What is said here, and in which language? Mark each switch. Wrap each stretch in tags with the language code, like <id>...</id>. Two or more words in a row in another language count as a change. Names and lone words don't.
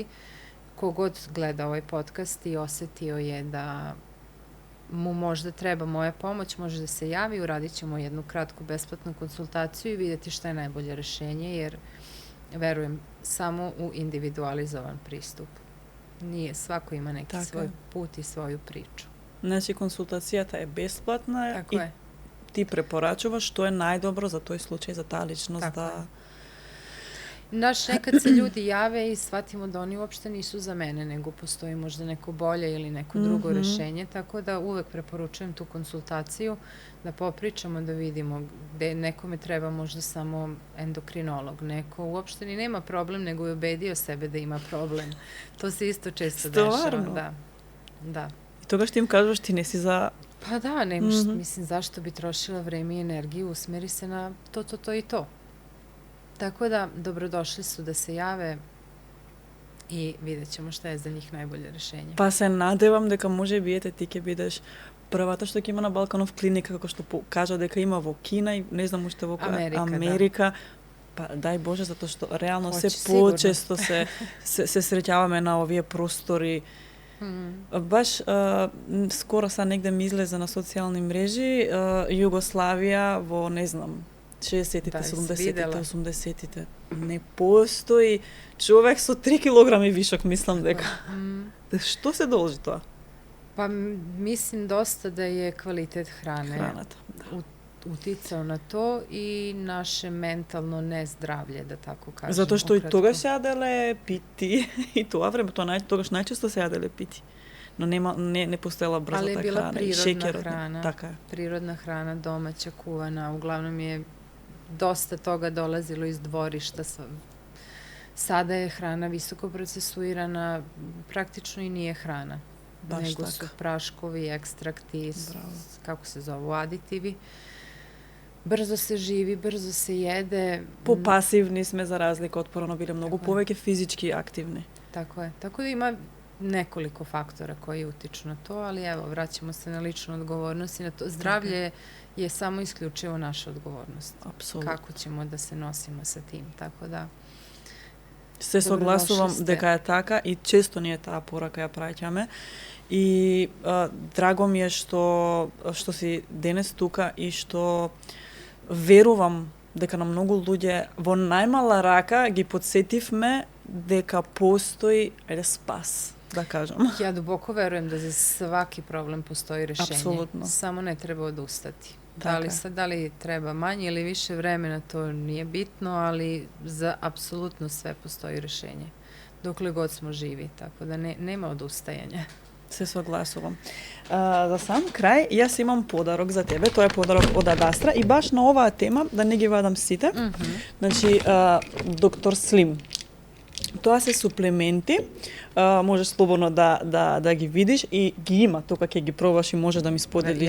<sr>Kogod gleda ovaj podcast i osetio je da mu možda treba moja pomoć, može da se javi, uradit ćemo jednu kratku besplatnu konsultaciju i vidjeti šta je najbolje rešenje, jer verujem samo u individualizovan pristup. Nije, svako ima neki svoj put i svoju priču.</sr> <mk>Значи консултацијата е бесплатна.</mk> <sr>Tako je.</sr> <mk>Ти препорачуваш што е најдобро за тој случај, за таа личност.</mk> <sr>Tako da... je. Nekad se ljudi jave i shvatimo da oni uopšte nisu za mene, nego postoji možda neko bolje ili neko drugo rešenje, tako da uvek preporučujem tu konsultaciju, da popričamo, da vidimo gde nekome treba možda samo endokrinolog, neko uopšte ni nema problem, nego je ubedio sebe da ima problem. To se isto često dešava. Da. I тогаш ти им кажуваш, ти не си за... Pa da, nemaš, mislim, zašto bi trošila vreme i energiju, usmeri se na to i to. Tako da, dobrodošli su da se jave i vidjet ćemo šta je za njih najbolje rešenje.</sr> <mk>Па се надевам дека може би ти ќе бидеш првата што ќе има на Балканов клиника, како што кажа дека има во Кина и не знам уште во Америка. Па дај Боже, затоа што реално се почесто се среќаваме на овие простори. Баш скоро са негде ми излезе на социјални мрежи Југославија во, не знам, 60-тите, 70-тите, 80-тите. Не постои човек со 3 килограми вишок, мислам дека. Што се должи тоа?</mk> <sr>Pa mislim dosta da je kvalitet hrane</sr> <mk>Храната,</mk> <sr>uticao na to i naše mentalno nezdravlje, da tako kažem.</sr> <mk>Затоа што и тогаш се јаделе пити и тоа време, тогаш најчесто се јаделе пити. Но не постоела брзата храна.</mk> <sr>Ali je bila prirodna hrana.</sr> <mk>Така е.</mk> <sr>Prirodna hrana, domaća, kuvana. Uglavnom je dosta toga dolazilo iz dvorišta. Sada je hrana visoko procesuirana, praktično i nije hrana. Nego su praškovi, ekstrakti, kako se zovu, aditivi. Brzo se živi, brzo se jede.</sr> <mk>Попасивни сме за разлика од порано, биле многу повеќе физички активни.</mk> <sr>Tako je. Tako da ima nekoliko faktora koji utiču na to, ali evo, vraćamo se na ličnu odgovornost i na to. Zdravlje je samo isključivo naša odgovornost. Apsolutno. Kako ćemo da se nosimo sa tim, tako da...</sr> <mk>Се согласувам дека е така и често ние таа порака ја праќаме. И драго ми е што си денес тука и што верувам дека на многу луѓе во најмала рака ги подсетивме дека постои спас, да кажам.</mk> <sr>Ja duboko verujem da za svaki problem postoji rešenje. Apsolutno. Samo ne treba odustati. Tako je. Da li treba manje ili više vremena, to nije bitno, ali za apsolutno sve postoji rešenje. Dokle god smo živi, tako da nema odustajanja.</sr> <mk>Се согласувам. За сам крај, јас имам подарок за тебе. Тоа е подарок од Адастра и баш на оваа тема, да не ги вадам сите. Значи, Доктор Слим. Тоа се суплементи, можеш слободно да ги видиш и ги има, тука ќе ги пробаш и можеш да ми споделиш.</mk>